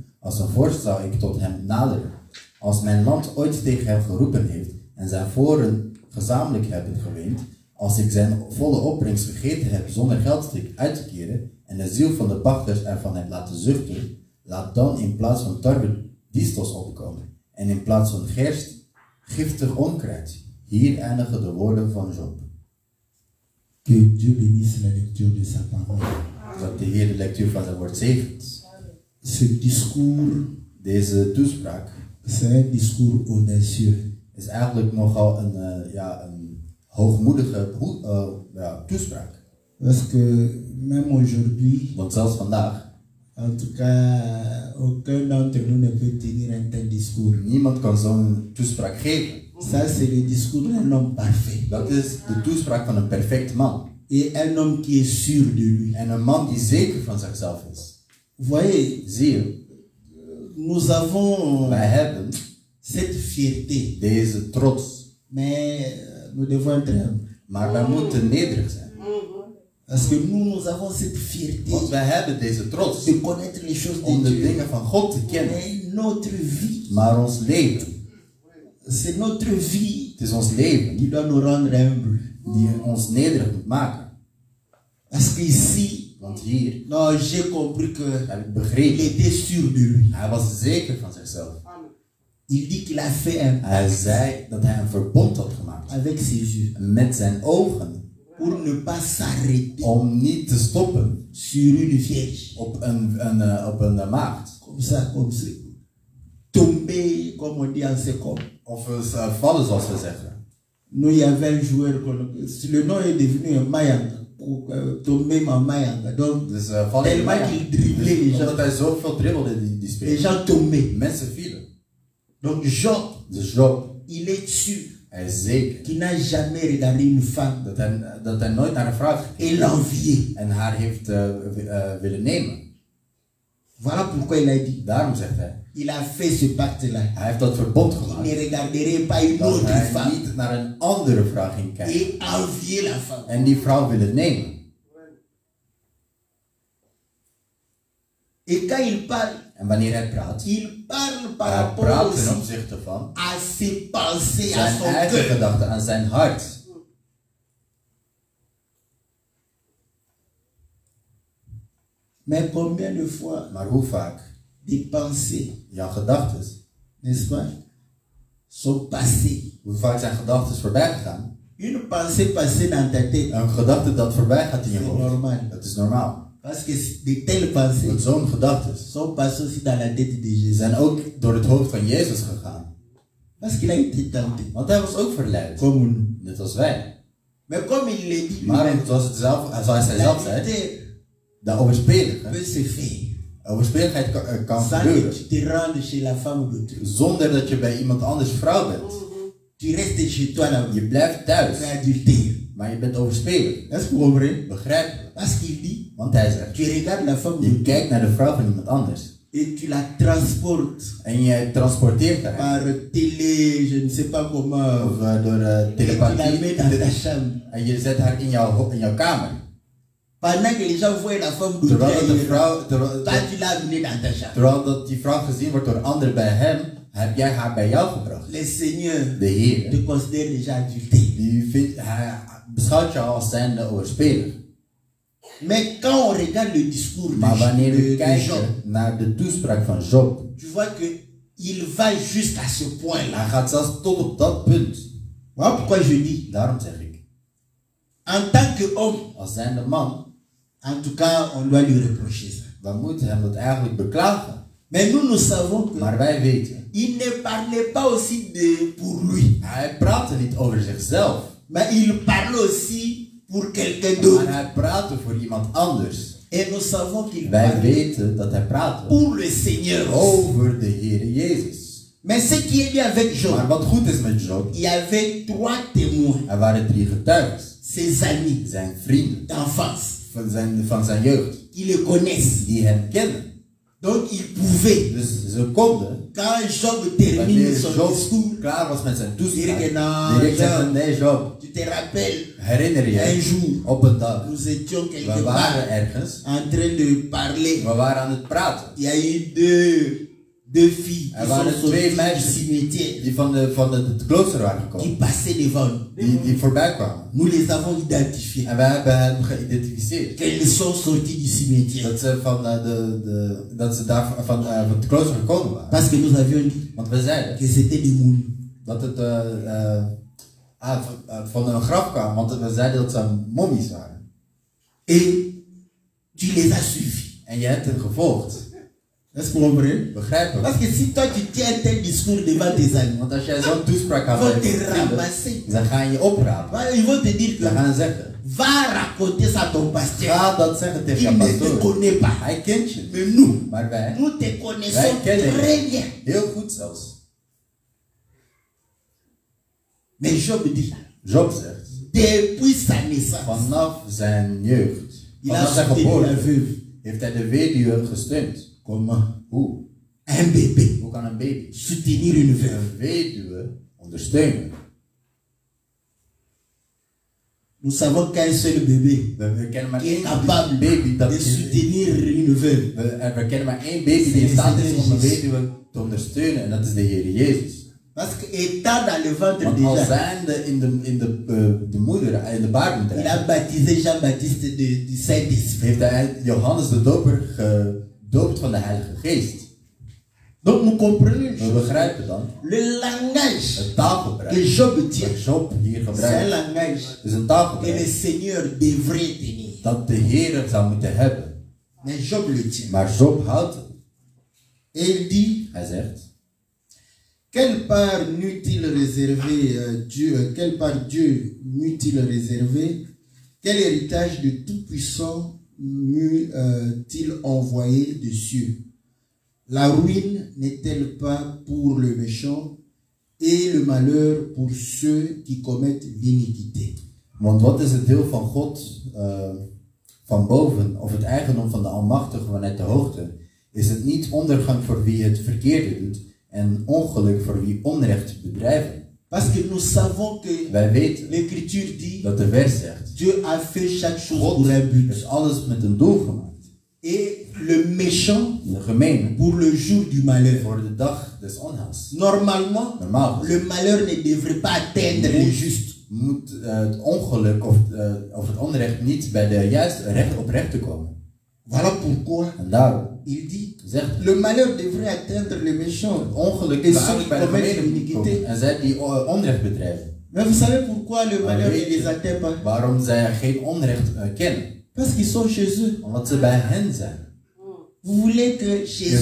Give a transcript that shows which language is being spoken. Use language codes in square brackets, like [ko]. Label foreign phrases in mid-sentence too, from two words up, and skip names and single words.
[nl] Als een vorst zou ik tot hem naderen. Als mijn land ooit tegen hem geroepen heeft en zijn voren gezamenlijk hebben geweend, als ik zijn volle opbrengst gegeten heb zonder geldstuk uit te keren en de ziel van de pachters ervan heb laten zuchten, laat dan in plaats van tarwe distels opkomen en in plaats van gerst giftig onkruid. Hier eindigen de woorden van Job. [fr] Que Dieu bénisse la lecture de sa parole. [nl] Dat de Heer de lectuur van zijn woord zegent. [fr] Ce discours, [nl] Deze toespraak [fr] c'est un discours audacieux. [nl] is eigenlijk nogal een hoogmoedige toespraak. [fr] Parce que même aujourd'hui, [nl] Want zelfs vandaag, [fr] en tout cas, aucun d'entre nous ne peut tenir un tel discours. [nl] niemand kan zo'n toespraak geven. [fr] Ça, c'est le discours d'un homme parfait. [nl] Dat is de toespraak van een perfect man. [fr] Et un homme qui est sûr de lui. [nl] En een man die zeker van zichzelf is. [fr] Voyez, [nl] Zie je, [fr] nous avons [nl] wij hebben [fr] cette fierté. [nl] deze trots. [fr] Mais nous devons être humbles. [nl] Maar wij moeten nederig zijn. [fr] Parce que nous avons cette fierté [nl] Want wij hebben deze trots [fr] de connaître les choses [nl] om [fr] de de Dieu. [nl] dingen van God te kennen. [fr] Mais notre vie, [nl] Maar ons leven, [fr] c'est notre vie [nl] het is ons leven [fr] qui doit nous rendre humbles. [nl] die ons nederig moet maken. [fr] Parce qu'ici, [nl] Want hier [fr] non, j'ai compris que [nl] heb ik [fr] il [nl] begrepen, [fr] était sûr de lui. [nl] hij was zeker van zichzelf. [fr] Il dit qu'il a fait un pas [nl] Hij zei dat hij een verbond had gemaakt [fr] avec ses yeux [nl] met zijn ogen [fr] pour ne pas s'arrêter [nl] om niet te stoppen [fr] sur une vierge. [nl] op een maagd. [fr] Comme ça, tomber, comme on dit en seconde. [nl] Of vallen, zoals we zeggen. [fr] Nous, il y avait un joueur, le nom est devenu un Mayanga. Tomber en Mayanga. Donc, [nl] Dus vallen in [fr] tellement [nl] mij. [fr] qu'il driblait les gens. [nl] Omdat hij zoveel dribbelde die [fr] Les [nl] speler. [fr] gens tombaient. [nl] Mensen vielen. [fr] Donc Job, [nl] Dus Job, [fr] il est sûr [nl] hij is zeker [fr] qu'il n'a jamais regardé une femme [nl] dat hij nooit naar een vrouw heeft [fr] et [nl] gekeken [fr] l'envier. [nl] en haar heeft willen nemen. [fr] Voilà pourquoi il a dit, [nl] Daarom zegt hij, [fr] il a fait ce pacte-là. [nl] hij heeft dat verbond [fr] Il [nl] gemaakt. [fr] ne regarderait pas une [nl] Dat [fr] autre [nl] hij [fr] femme [nl] niet naar een andere vrouw ging kijken [fr] et envier la femme. [nl] en die vrouw willen nemen. [fr] Et quand il parle, [nl] En wanneer hij praat, [fr] il parle par [nl] hij [fr] rapport [nl] praat ten [fr] aussi [nl] opzichte van [fr] à ses pensées, à [nl] zijn [fr] son [nl] eigen [fr] cœur. [nl] gedachten, aan zijn hart. [fr] Mais combien de fois [nl] Maar hoe vaak [fr] des pensées, [nl] jouw gedachten, [fr] n'est-ce pas, sont passées [nl] hoe vaak zijn gedachten voorbij gegaan [fr] Une pensée passée dans ta tête, [nl] Een gedachte dat voorbij gaat in je [fr] c'est [nl] hoofd. [fr] normal. [nl] Dat is normaal. [fr] Parce que de telles pensées [nl] Want zo'n gedachten [fr] sont passées aussi dans la tête de [nl] die [fr] Jésus. [nl] zijn ook door het hoofd van Jezus gegaan. [fr] Parce qu'il a été tenté, [nl] Want hij was ook verleid. [fr] comme nous. [nl] Net als wij. [fr] Mais comme il l'a dit [nl] Maar [fr] lui-même, [nl] zoals hij zelf zei, [fr] l'adultère [nl] de overspelige. [fr] peut se faire [nl] Overspeligheid kan [fr] sans [nl] gebeuren. [fr] que tu te rendes chez la femme d'autrui. [nl] Zonder dat je bij iemand anders vrouw bent. [fr] Tu restes chez toi là-bas. [nl] Je blijft thuis. [fr] Tu es adultère. [nl] Maar je bent overspelig. [fr] Est-ce que vous comprenez? [nl] Begrijpelijk. [fr] Parce qu'il dit, [nl] Want hij zegt, [fr] tu regardes la femme [nl] je [fr] d'autrui [nl] kijkt naar de vrouw van iemand anders. [fr] et tu la transportes [nl] En je transporteert haar. [fr] par télé, je ne sais pas comment, [nl] Of door [fr] et tu la [nl] telepathie. [fr] mets dans ta chambre. [nl] En je zet haar in jouw kamer. [fr] Pendant que les gens voient la femme d'autrui [nl] Terwijl, dat de [fr] ailleurs, [nl] vrouw, terwijl, [fr] toi tu l'as amenée dans ta chambre. [nl] terwijl dat die vrouw gezien wordt door anderen bij hem, heb jij haar bij jou gebracht. [fr] Le Seigneur [nl] De Heer, [fr] te considère déjà adultère. [nl] hij beschouwt jou als zijnde overspelig. [fr] Mais quand on regarde le discours [nl] Maar wanneer we [fr] de Job, [nl] kijken naar de toespraak van Job, [fr] tu vois que il va jusqu'à ce point-là. [nl] hij gaat zelfs tot op dat punt. [fr] Voilà pourquoi je dis, [nl] Daarom zeg ik, [fr] en tant qu'homme, [nl] als zijnde man, [fr] en tout cas, on doit lui reprocher ça. [nl] dan moet hem dat eigenlijk beklagen. [fr] Mais nous savons que [nl] Maar wij weten, [fr] il ne parlait pas aussi pour lui, [nl] hij praatte niet over zichzelf, [fr] mais il parlait aussi pour quelqu'un d'autre. [nl] maar hij praatte voor iemand anders. [fr] Et nous savons qu'il [nl] Wij [fr] parlait [nl] weten dat hij praatte [fr] pour le Seigneur aussi. [nl] over de Heer Jezus. [fr] Mais ce qui est bien avec Job, [nl] Maar wat goed is met Job, [fr] il y avait 3 témoins, [nl] er waren 3 getuigen. [fr] ses amis [nl] Zijn vrienden [fr] d'enfance, [nl] van zijn jeugd, [fr] qui le connaissent. [nl] die hem kennen. [fr] Donc il pouvait, [nl] Dus ze konden, [fr] quand Job termine [nl] wanneer [fr] son [nl] Job [fr] discours, [nl] klaar was met zijn [fr] dire que [nl] toespraak, [fr] non, [nl] direct zeggen, [fr] Job, [nl] nee Job, [fr] tu te rappelles, [nl] herinner je, [fr] un jour, [nl] op een dag, [fr] nous étions [nl] we [fr] quelque [nl] waren [fr] part [nl] ergens, [fr] en train de parler. [nl] we waren aan het praten. [fr] Il y a eu deux filles [nl] Er [fr] qui [nl] waren [fr] sont [nl] 2 [fr] sorties du [nl] meisjes [fr] cimetière, [nl] die van het klooster waren [fr] qui [nl] gekomen, [fr] passaient devant nous. [nl] die voorbij kwamen. [fr] Nous les avons identifiées. [nl] En wij hebben hen geïdentificeerd. [fr] Qu'elles sont sorties du cimetière. [nl] Dat ze daar van het klooster gekomen waren. [fr] Parce que nous avions dit [nl] Want we zeiden [fr] que c'était des moules. [nl] dat het van een graf kwam, want we zeiden dat ze mommies waren. [fr] Et tu les as suivis. [nl] En je hebt hen gevolgd. [fr] Est-ce que vous comprenez? [nl] Begrijp je? [fr] Parce que si toi tu tiens un tel discours devant tes amis, [nl] Want als jij zo'n toespraak [fr] ils [nl] had [fr] vont [nl] bij je [fr] te [nl] vrienden, [fr] ramasser. [nl] dan ga je je oprapen. [fr] Ils vont te dire [nl] Ze [fr] que [nl] gaan zeggen, [fr] va raconter ça à ton pasteur. [nl] ga dat zeggen tegen [fr] Il [nl] je [fr] ne te [nl] pastoor. [fr] connaît pas. [nl] Hij kent je. [fr] Mais nous, [nl] Maar wij, [fr] nous te connaissons [nl] wij kennen [fr] très [nl] je. [fr] bien. [nl] Heel goed zelfs. [fr] Mais Job dit, [nl] Job zegt, [fr] depuis sa naissance, [nl] vanaf zijn jeugd, [fr] il a [nl] vanaf zijn [fr] soutenu la [nl] geboorte, [fr] veuve. [nl] heeft hij de weduwe gesteund. [fr] Comment? [nl] Hoe? [fr] Un bébé. [nl] Hoe kan een baby [fr] Soutenir une veuve. [nl] een weduwe ondersteunen? [fr] Nous savons qu'un seul bébé [nl] We kennen maar [fr] qui est [nl] één [fr] capable [nl] baby dat [fr] de soutenir une veuve. [nl] we kennen maar één baby die in staat is om een weduwe te ondersteunen en dat is de Heer Jezus. [fr] Parce que étant dans le ventre [nl] Want al [fr] déjà, [nl] zijnde in de moeder, in de baarmoeder, [fr] il a baptisé Jean-Baptiste du Saint-Esprit. [nl] heeft hij Johannes de Doper gedoopt van de Heilige Geest. [fr] Donc nous comprenons une [nl] We [fr] chose. [nl] begrijpen dan, [fr] Le langage [nl] het taalgebruik [fr] que Job tient, [nl] dat Job hier [fr] c'est un [nl] gebruikt, [fr] langage [nl] is een [fr] que [nl] taalgebruik [fr] le Seigneur devrait tenir. [nl] dat de Heer zou moeten hebben. [fr] Mais Job le tient. [nl] Maar Job houdt het. [fr] Et il dit, [nl] Hij zegt, [fr] quelle part n'eût-il réservé Dieu, quelle part Dieu m'eût-il réservé, quel héritage de Tout-Puissant m'eût-il envoyé des cieux? La ruine n'est-elle pas pour le méchant et le malheur pour ceux qui commettent l'iniquité? [nl] want wat is het deel van God van boven, of het eigendom van de Almachtige vanuit de hoogte? Is het niet ondergang voor wie het verkeerde doet en ongeluk voor wie onrecht bedrijven? [fr] Parce que nous savons que [nl] Wij weten [fr] l'Écriture dit, [nl] dat de vers zegt, [fr] Dieu a fait chaque chose [nl] God [fr] pour un but. [nl] is alles met een doel gemaakt. [fr] Et le méchant [nl] De gemene [fr] pour le jour du malheur. [nl] voor de dag des onheils. [fr] Normalement, [nl] Normaal [fr] le malheur ne devrait pas atteindre le juste. [nl] moet het ongeluk of het onrecht niet bij de juiste oprechte komen. [fr] Voilà pourquoi [nl] En daarom [fr] il dit, [nl] zegt [fr] le malheur devrait atteindre le méchant. [nl] het ongeluk [fr] Et [nl] zou [fr] ceux qui [nl] eigenlijk bij de [fr] commettent [nl] gemene [fr] l'iniquité. [nl] komen. En zij die onrecht bedrijven. [fr] Mais vous savez pourquoi le malheur ne les atteint pas? [nl] Waarom zij geen onrecht kennen? [fr] Parce qu'ils sont chez eux. [nl] Omdat ze bij hen zijn. [fr] Vous voulez que chez